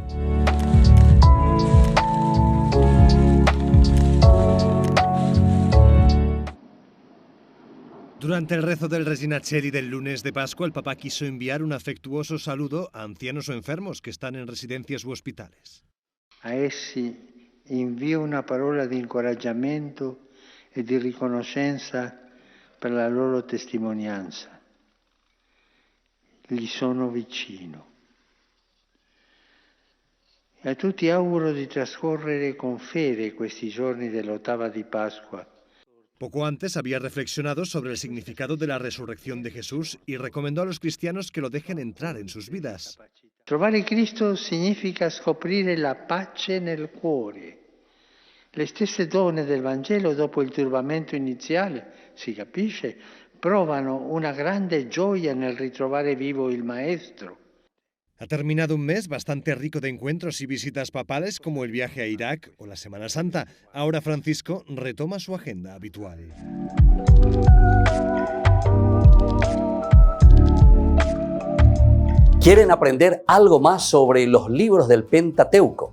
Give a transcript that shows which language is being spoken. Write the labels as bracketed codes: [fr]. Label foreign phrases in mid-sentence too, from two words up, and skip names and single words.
[es] Durante el rezo del Regina Coeli del lunes de Pascua, el Papa quiso enviar un afectuoso saludo a ancianos o enfermos que están en residencias u hospitales. [it] A essi invio una parola di incoraggiamento e di riconoscenza per la loro testimonianza. Gli sono vicino. E a tutti auguro di trascorrere con fede questi giorni dell'ottava di Pasqua. [es] Poco antes había reflexionado sobre el significado de la resurrección de Jesús y recomendó a los cristianos que lo dejen entrar en sus vidas. [it] Trovare Cristo significa scoprire la pace nel cuore. Le stesse donne del Vangelo, dopo il turbamento iniziale, si capisce, provano una grande gioia nel ritrovare vivo il Maestro. [es] Ha terminado un mes bastante rico de encuentros y visitas papales como el viaje a Irak o la Semana Santa. Ahora Francisco retoma su agenda habitual. ¿Quieren aprender algo más sobre los libros del Pentateuco?